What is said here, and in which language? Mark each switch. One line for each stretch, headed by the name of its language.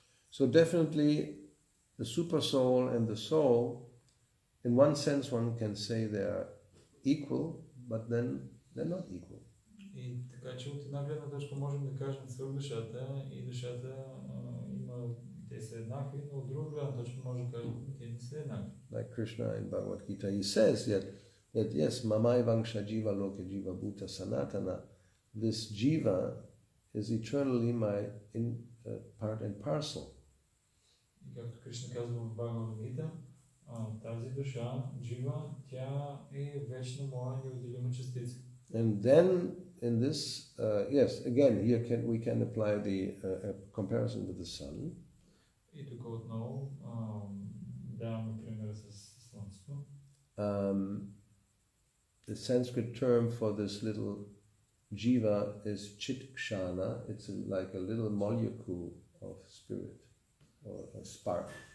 English: So definitely the Supersoul and the soul, in one sense one can say they are equal, but then they're not equal.
Bulgarian: И така че от една гледна точка можем да кажем свръхдушата и душата те са еднакви, но от друга гледна точка може да кажем те не са еднакви.
English: Like Krishna in Bhagavad Gita, he says that yes,
Sanskrit: mamai vangsha jiva loke jiva bhuta sanatana,
English: this jiva is eternally my part and parcel.
Bulgarian: И както Кришна казва в Бхагавад Гита, тази душа, джива, тя е вечна моя неотделима частица.
English: And then in this, yes, again, here we can apply the comparison with the sun.
Bulgarian: И тук отново даваме примера с Слънцето.
English: The Sanskrit term for this little jiva is chit-kshana. It's like a little molecule of spirit or a spark.